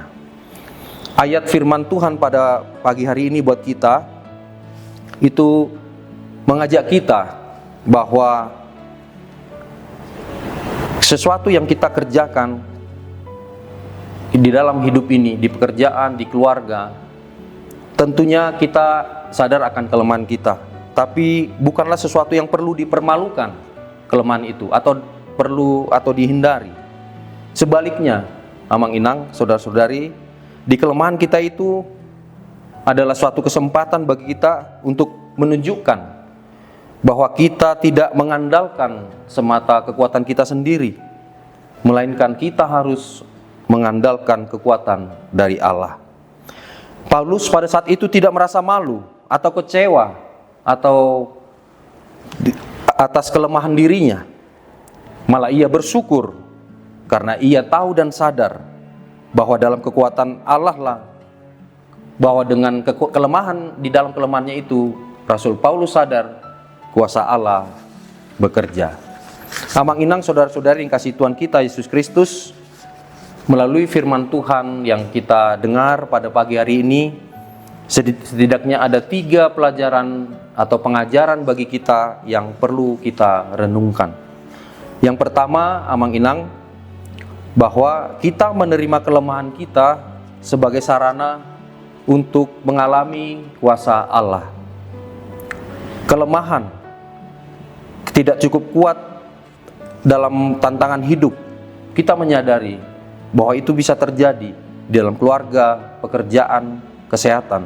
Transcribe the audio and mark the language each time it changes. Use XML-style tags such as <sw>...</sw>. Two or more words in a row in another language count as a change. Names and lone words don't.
<id>Ayat firman Tuhan pada pagi hari ini buat kita itu mengajak kita bahwa sesuatu yang kita kerjakan di dalam hidup ini, di pekerjaan, di keluarga, tentunya kita sadar akan kelemahan kita. Tapi bukanlah sesuatu yang perlu dipermalukan kelemahan itu atau dihindari. Sebaliknya,</id> <bbc>amang inang,</bbc> <id>saudara-saudari, di kelemahan kita itu adalah suatu kesempatan bagi kita untuk menunjukkan bahwa kita tidak mengandalkan semata kekuatan kita sendiri, melainkan kita harus mengandalkan kekuatan dari Allah. Paulus pada saat itu tidak merasa malu atau kecewa atau atas kelemahan dirinya. Malah ia bersyukur karena ia tahu dan sadar bahwa dalam kekuatan Allah lah, bahwa dengan kelemahan, di dalam kelemahannya itu Rasul Paulus sadar kuasa Allah bekerja.</id> <bbc>Amang inang</bbc> <id>saudara-saudari yang kasih Tuhan kita Yesus Kristus, melalui firman Tuhan yang kita dengar pada pagi hari ini, setidaknya ada 3 pelajaran atau pengajaran bagi kita yang perlu kita renungkan. Yang pertama,</id> <bbc>amang inang,</bbc> <id>bahwa kita menerima kelemahan kita sebagai sarana untuk mengalami kuasa Allah. Kelemahan tidak cukup kuat dalam tantangan hidup. Kita menyadari bahwa itu bisa terjadi di dalam keluarga, pekerjaan, kesehatan.</id>